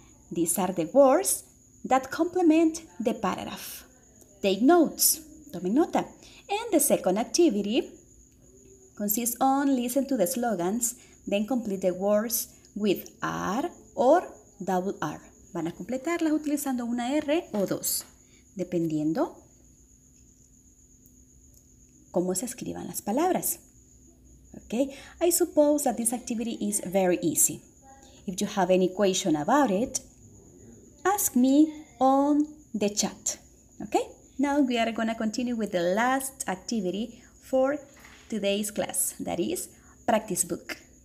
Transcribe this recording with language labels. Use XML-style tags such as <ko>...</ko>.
<en>These are the words that complement the paragraph. Take notes.</en> <es>Tomen nota.</es> <en>And the second activity consists on listen to the slogans, then complete the words with R or double R.</en> <es>Van a completarlas utilizando una R o dos, dependiendo cómo se escriban las palabras.</es> <en>Okay, I suppose that this activity is very easy. If you have any question about it, ask me on the chat. Okay, now we are going to continue with the last activity for today's class, that is practice book.</en>